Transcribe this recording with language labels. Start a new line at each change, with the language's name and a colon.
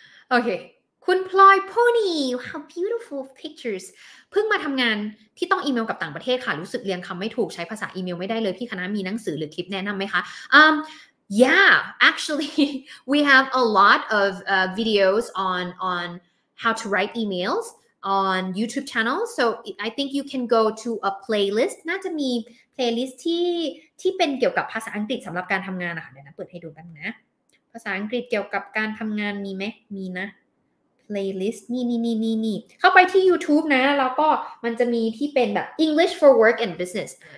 English: Okay, คุณพลอย Pony, how beautiful pictures.
Thai: เพิ่งมาทำงานที่ต้องอีเมลกับต่างประเทศค่ะรู้สึกเรียงคำไม่ถูกใช้ภาษาอีเมลไม่ได้เลยพี่คณะมีหนังสือหรือคลิปแนะนำไหมคะ
English: Yeah, actually, we have a lot of videos on how to write emails on YouTube channel. So I think you can go to a playlist.
Thai: น่าจะมี playlist ที่เป็นเกี่ยวกับภาษาอังกฤษสำหรับการทำงานนะคะเดี๋ยวนะเปิดให้ดูกันนะภาษาอังกฤษเกี่ยวกับการทำงานมีไหมมีนะ playlist นี่เข้าไปที่ YouTube นะแล้วก็มันจะมีที่เป็นแบบ English for Work and Business